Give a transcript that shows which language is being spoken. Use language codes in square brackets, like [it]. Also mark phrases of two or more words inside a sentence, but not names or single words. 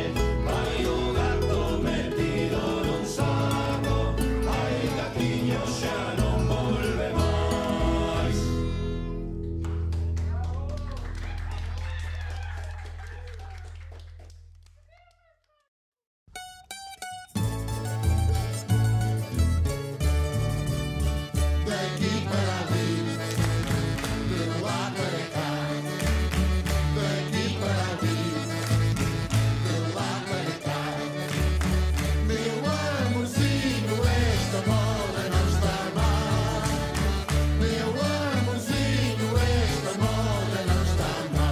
[gl] Vai o gato metido nun saco, vai gatiño xa non volve máis. [pt] Daqui para ali, de lá para cá. Daqui para ali, de lá para cá. Meu amorzinho, esta moda não está má. Meu amorzinho, esta moda não está má.